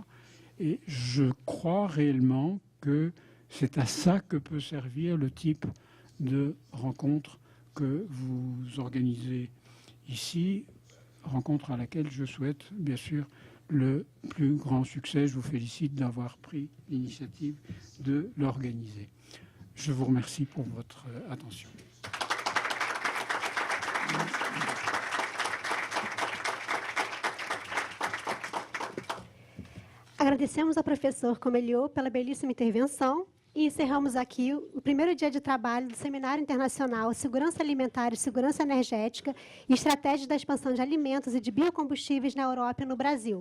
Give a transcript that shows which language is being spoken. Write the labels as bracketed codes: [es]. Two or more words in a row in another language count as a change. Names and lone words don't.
[fr] Et je crois réellement que c'est à ça que peut servir le type de rencontre que vous organisez ici, rencontre à laquelle je souhaite bien sûr le plus grand succès. Je vous félicite d'avoir pris l'initiative de l'organiser. Je vous remercie pour votre attention. [pt] Agradecemos ao professor Comeliot pela belíssima intervenção e encerramos aqui o primeiro dia de trabalho do Seminário Internacional Segurança Alimentar e Segurança Energética e Estratégias da Expansão de Alimentos e de Biocombustíveis na Europa e no Brasil.